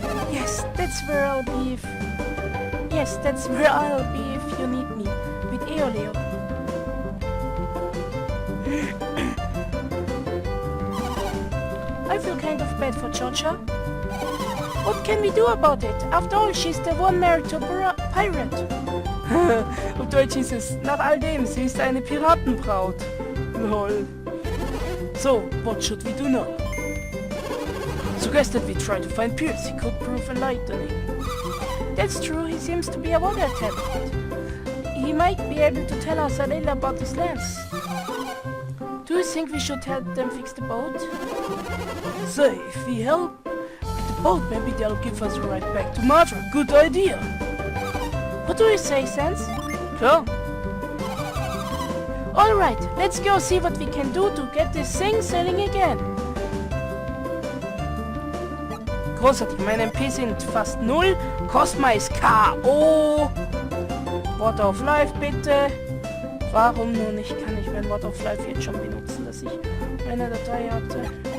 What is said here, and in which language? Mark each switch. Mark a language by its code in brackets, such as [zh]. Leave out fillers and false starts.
[en] Yes, that's where I'll be if... Yes, that's where I'll be if you need me. With Eoleo. I feel kind of bad for Georgia. What can we do about it? After all, she's the one married to a pirate. [de] Auf Deutsch hieß es, nach all dem, sie ist eine Piratenbraut. [en] Lol. So, what should we do now? Suggested we try to find Piracy, could prove enlightening. That's true, he seems to be a water adept. He might be able to tell us a little about his lands. Do you think we should help them fix the boat? Say, if we help with the boat, maybe they'll give us a ride back to Madra. Good idea! What do you say, Sans? Sure. Alright, let's go see what we can do to get this thing sailing again. [de] Großartig, meine MP sind fast 0. Cosma ist K.O. Wort of Life bitte. Warum nur nicht? Kann ich mein Wort of Life jetzt schon benutzen, dass ich eine Datei hatte?